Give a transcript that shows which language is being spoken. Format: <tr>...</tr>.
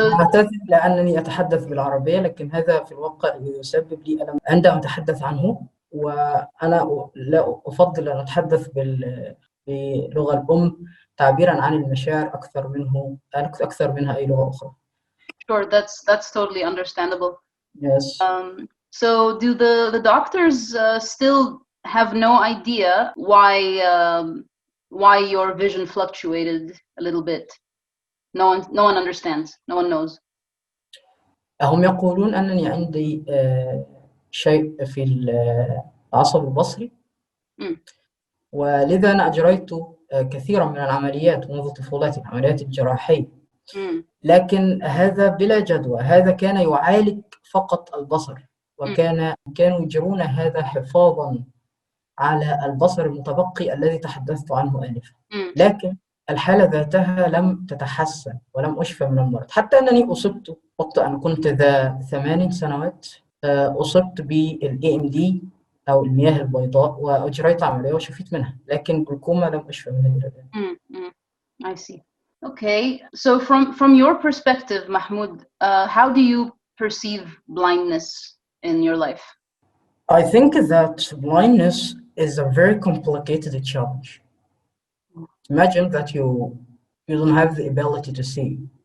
<ar>أعتذر لأنني أتحدث بالعربية، لكن هذا في الواقع يسبب لي ألم عندما أتحدث عنه، وأنا لا أفضل أن أتحدث باللغة الأم تعبيرا عن المشاعر أكثر منها أي لغة أخرى.</ar> <en>sure, that's totally understandable. Yes. So do the doctors still have no idea why your vision fluctuated a little bit? No one understands. No one knows.</en> <ar>هم يقولون أنني عندي شيء في العصب البصري، ولذا أنا أجريت كثيرا من العمليات منذ طفولتي، العمليات الجراحية، لكن هذا بلا جدوى. هذا كان يعالج فقط البصر، كانوا يجرون هذا حفاظا على البصر المتبقي الذي تحدثت عنه آنفا. لكن الحالة ذاتها لم تتحسن ولم أشفى من المرض، حتى أنني أصبت وقت أن كنت ذا 8 سنوات، أصبت بالAMD أو المياه البيضاء، وأجريت عملية وشفيت منها، لكن جلوكوما لم أشفى منها إلى الآن.</ar> <en>I see. Okay, so from your perspective, Mahmoud, how do you perceive blindness in your life? I think that blindness is a very complicated challenge. Imagine that you don't have the ability to see.</en>